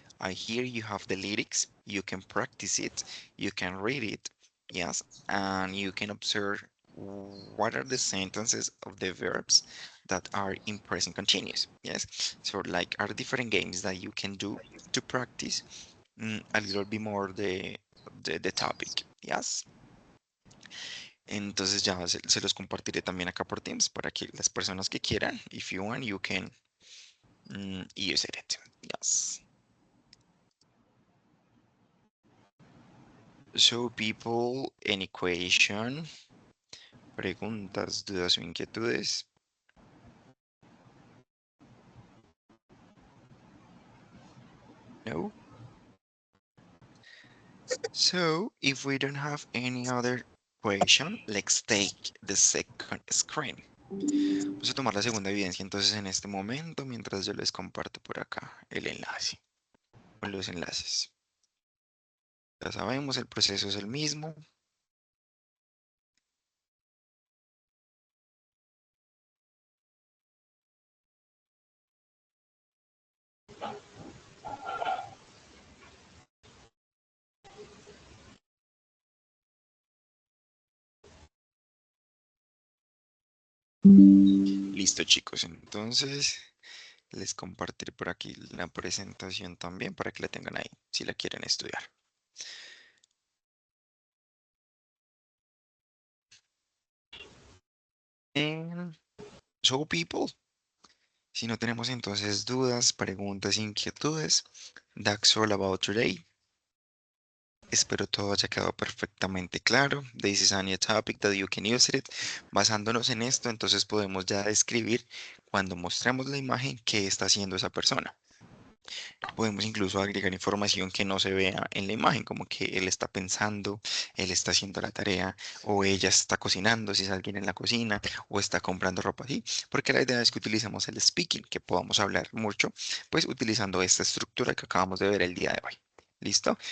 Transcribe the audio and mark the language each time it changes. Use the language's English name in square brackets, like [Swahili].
[English] Here you have the lyrics. You can practice it. You can read it, yes, and you can observe what are the sentences of the verbs that are in present continuous, yes. So like are different games that you can do to practice a little bit more the topic, yes. [Spanish] Entonces ya se los compartiré también acá por Teams para que las personas que quieran, [English] if you want, you can use it, [Spanish] yes. [English] So people, any question, [Spanish] preguntas, dudas o inquietudes? [English] No? So if we don't have any other question, let's take the second screen. [Spanish] Vamos a tomar la segunda evidencia entonces en este momento mientras yo les comparto por acá el enlace. con los enlaces. Ya sabemos, el proceso es el mismo. Listo, chicos. Entonces, les compartiré por aquí la presentación también para que la tengan ahí, si la quieren estudiar. [English] And so, people, [Spanish] si no tenemos entonces dudas, preguntas, inquietudes, [English] that's all about today. [Spanish] Espero todo haya quedado perfectamente claro. [English] This is a new topic that you can use it. [Spanish] Basándonos en esto, entonces podemos ya describir cuando mostremos la imagen qué está haciendo esa persona. Podemos incluso agregar información que no se vea en la imagen, como que él está pensando, él está haciendo la tarea, o ella está cocinando, si es alguien en la cocina, o está comprando ropa así, porque la idea es que utilicemos el speaking, que podamos hablar mucho, pues utilizando esta estructura que acabamos de ver el día de hoy. ¿Listo?